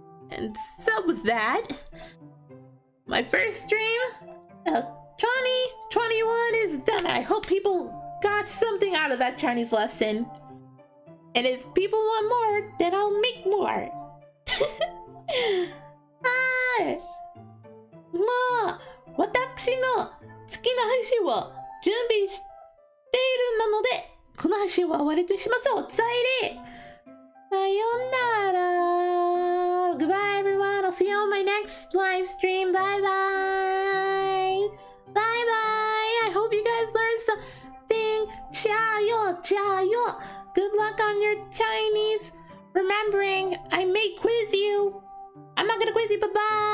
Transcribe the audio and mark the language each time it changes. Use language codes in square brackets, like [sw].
[en] And so with that, my first stream of 2021 is done. I hope people got something out of that Chinese lesson. And if people want more, then I'll make more. [ja] はい。まあ、私の好きな配信を準備しているので、この配信は終わりにしましょう。さよなら。 [en] Goodbye everyone. I'll see you on my next live stream. Bye bye. Bye bye. I hope you guys learned something. [zh] 加油,加油. [en] Good luck on your Chinese. Remembering, I may quiz you. I'm not gonna quiz you. Bye bye.